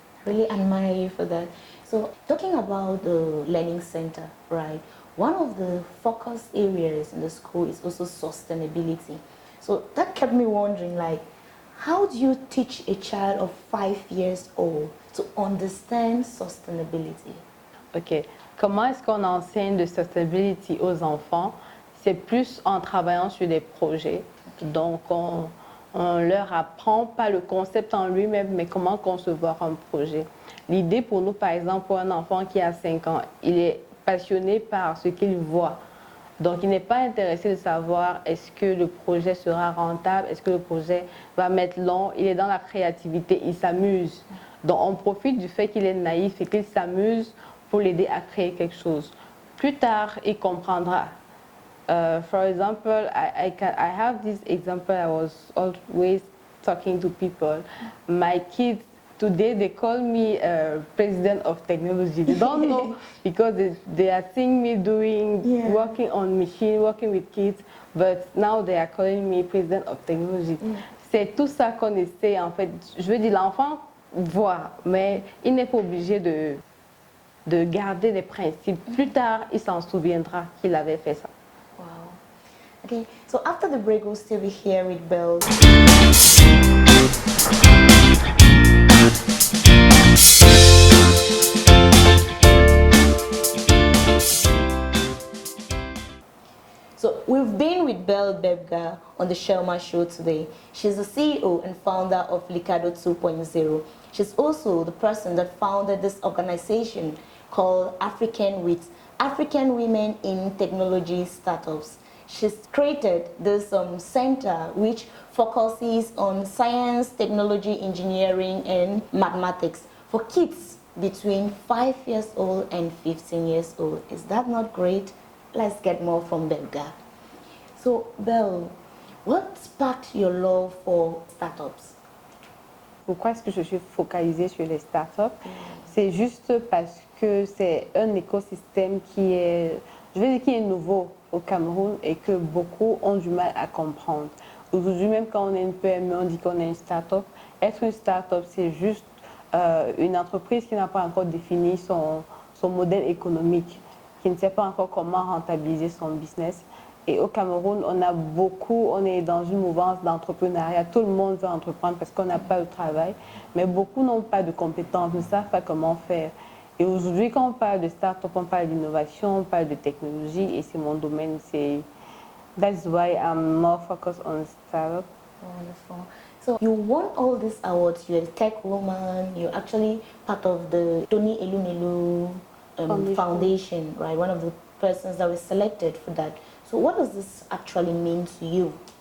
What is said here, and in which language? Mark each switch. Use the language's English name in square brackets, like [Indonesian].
[English] Really admire you for that. So talking about the learning center, right? One of the focus areas in the school is also sustainability. So that kept me wondering, like, how do you teach a child of 5 years old to understand sustainability? Ok. [French] Comment est-ce qu'on enseigne de sustainability aux enfants? C'est plus en travaillant sur des projets. Donc, on leur apprend pas le concept en lui-même, mais comment concevoir un projet. L'idée pour nous, par exemple, pour un enfant qui a 5 ans, il est passionné par ce qu'il voit. Donc, il n'est pas intéressé de savoir est-ce que le projet sera rentable, est-ce que le projet va mettre long. Il est dans la créativité, il s'amuse. Donc, on profite du fait qu'il est naïf et qu'il s'amuse pour l'aider à créer quelque chose. Plus tard, il comprendra. [English] For example, I have this example. I was always talking to people. My kids today, they call me president of technology. They don't know because they are seeing me working on machine, working with kids, but now they are calling me president of technology. [French] C'est tout ça qu'on essaie en fait. Je veux dire, l'enfant voit, mais il n'est pas obligé de garder les principes. Plus tard, il s'en souviendra qu'il avait fait ça. [English] Wow. Okay, so after the break, we'll still be here with Belle. So we've been with Belle Bebga on the Shelma Show today. She's the CEO and founder of Licado 2.0. She's also the person that founded this organization called African Wheat, African Women in Technology Startups. She's created this center which focuses on science, technology, engineering, and mathematics for kids between 5 years old and 15 years old. Is that not great? Let's get more from Bebga. So, Belle, what sparked your love for startups? [French] Pourquoi est-ce que je suis focalisée sur les startups? C'est juste parce que c'est un écosystème qui est, je veux dire, qui est nouveau au Cameroun et que beaucoup ont du mal à comprendre. Aujourd'hui, même quand on est une PME, on dit qu'on est une startup. Être une startup, c'est juste une entreprise qui n'a pas encore défini son modèle économique, qui ne sait pas encore comment rentabiliser son business. Et au Cameroun, on est dans une mouvance d'entrepreneuriat. Tout le monde veut entreprendre parce qu'on n'a pas de travail, mais beaucoup n'ont pas de compétences, ne savent pas comment faire. Et aujourd'hui, quand on parle de start-up, on parle d'innovation, on parle de technologie, et c'est mon domaine. [English] That's why I'm more focused on startup. Wonderful. So you won all these awards. You're a tech woman. You're actually part of the Tony Elumelu Foundation, right? One of the persons that was selected for that. So what does this actually mean to you?